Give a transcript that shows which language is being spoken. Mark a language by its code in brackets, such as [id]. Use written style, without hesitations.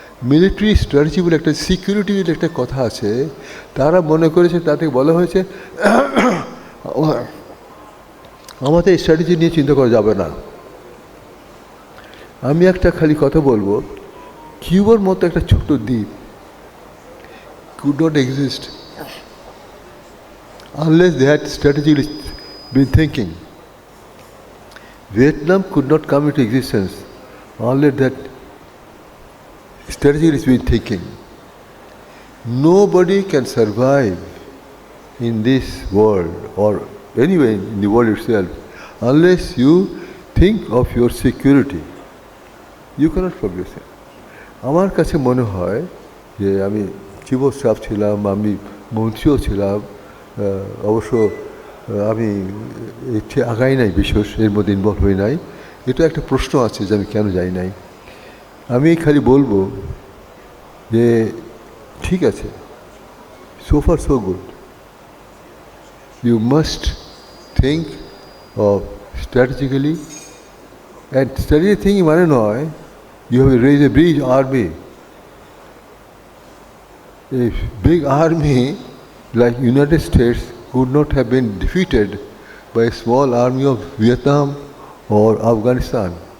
[bn] Military strategy বলে একটা, security বলে একটা কথা আছে, তারা মনে করেছে, তাতে বলা হয়েছে আমাদের এই স্ট্র্যাটেজি নিয়ে চিন্তা করা যাবে না। আমি একটা খালি কথা বলবো, কিউবার মতো একটা ছোট দ্বীপ [en] could not exist unless they had strategically been thinking. Vietnam could not come into existence unless that strategy has been thinking. Nobody can survive in this world or anywhere in the world itself unless you think of your security. You cannot progress. [bn] আমার কাছে মনে হয় যে আমি chief of staff ছিলাম, আমি মন্ত্রীও ছিলাম, অবশ্য আমি আগাই নাই, বিশেষ এর মধ্যে ইনভলভ হই নাই। এটা একটা প্রশ্ন আছে যে আমি কেন যাই নাই। আমি খালি বলবো যে ঠিক আছে, [en] so far so good. You must think of strategically, and strategic thinking [bn] মানে নয় [en] you have to raise a big army. A big army like United States could not have been defeated by a small army of Vietnam or Afghanistan.